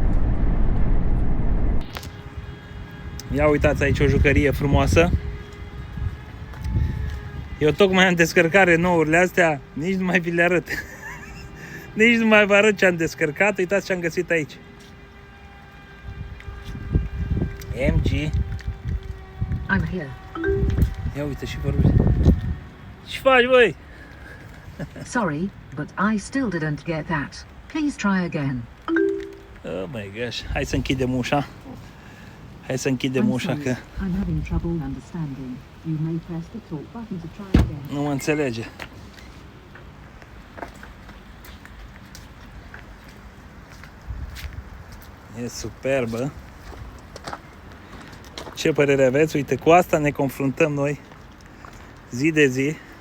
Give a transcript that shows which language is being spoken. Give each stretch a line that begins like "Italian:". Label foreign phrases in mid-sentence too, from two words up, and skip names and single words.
Romanian: Ia uitați aici o jucărie frumoasă. Eu tocmai am descărcat Renault-urile astea, nici nu mai vi le arăt. Nici nu mai vă arăt ce am descărcat, uitați ce am găsit aici. MG.
English: I'm here.
Romanian: Ia uite și vorbește. Ce faci, băi?
English: Sorry, but I still didn't get that. Please try again. Oh my gosh.
Romanian: Hai să închidem ușa. Hai să închidem ușa că
English: I'm having trouble understanding. You may press the talk button to try again.
Romanian: nu mă înțelege. E superbă. Ce părere aveți? Uite, cu asta ne confruntăm noi zi de zi.